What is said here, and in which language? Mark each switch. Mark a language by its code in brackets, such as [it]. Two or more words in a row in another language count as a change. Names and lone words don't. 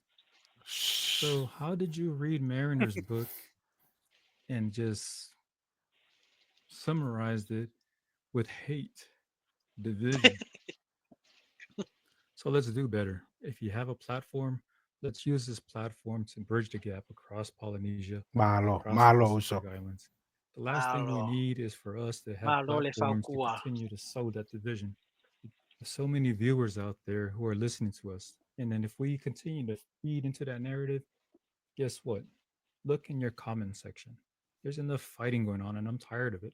[en] So, how did you read Mariner's book and just summarized it with hate, division? So, let's do better. If you have a platform, let's use this platform to bridge the gap across Polynesia, Malo, across the malo Pacific uso. Islands. The last thing we Malo. need is for us to have [sm] Malo le [en] platforms to [sm] faukua. [en] continue to sow that division. There's so many viewers out there who are listening to us. And then if we continue to feed into that narrative, guess what? Look in your comment section. There's enough fighting going on, and I'm tired of it.